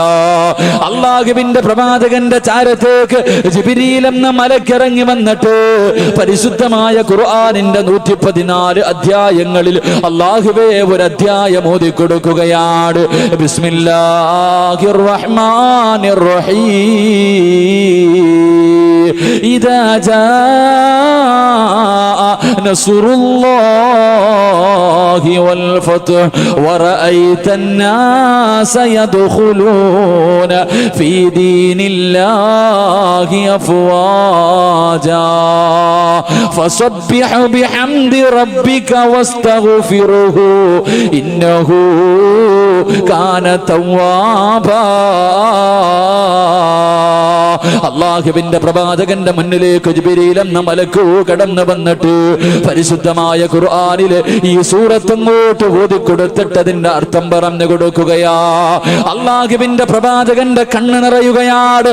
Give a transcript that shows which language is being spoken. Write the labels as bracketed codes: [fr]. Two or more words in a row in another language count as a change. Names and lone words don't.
[ml] അല്ലാഹുവിന്റെ പ്രവാചകന്റെ ചാരത്തേക്ക് ജിബ്രീൽ എന്ന മലക്ക് ഇറങ്ങി വന്നിട്ട് പരിശുദ്ധമായ ഖുർആനിന്റെ 114 അധ്യായങ്ങളിൽ അല്ലാഹുവേ ഒരു അധ്യായം ഓതി കൊടുക്കുകയാണ്. [ar] بسم الله الرحمن الرحيم. إذا جاء نصر الله والفتح ورأيت الناس يدخلون في دين الله أفواجا فسبح بحمد ربك واستغفره إنه كان توابا. [ml] അല്ലാഹുവിന്റെ പ്രവാചകന്റെ മുന്നിലേക്ക് ജിബ്രീൽ എന്ന മലക്ക് കടന്നു വന്നിട്ട് പരിശുദ്ധമായ ഖുർആനിലെ ഈ സൂറത്ത് അങ്ങോട്ട് ഓതി കൊടുത്തിട്ട് അതിന്റെ അർത്ഥം പറഞ്ഞു കൊടുക്കുകയാ. അല്ലാഹുവിന്റെ പ്രവാചകന്റെ കണ്ണ് നിറയുകയാണ്.